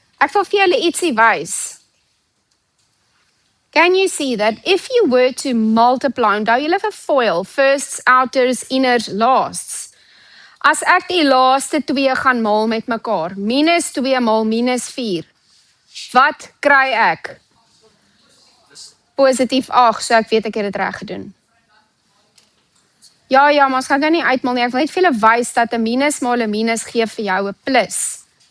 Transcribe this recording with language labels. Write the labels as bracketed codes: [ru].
[af] Ek wil vir julle ietsie wys. [en] Can you see that if you were to multiply, [af] onthou julle vir FOIL, [en] firsts, outers, inners, lasts. [af] As ek die laaste 2 gaan maal met mekaar, minus 2 maal minus 4, wat kry ek? Positief 8, so ek weet ek het dit reg gedoen. Ja, maar ons gaan nou nie uitmaal nie, ek wil net vir julle wys dat 'n minus maal 'n minus gee vir jou 'n plus.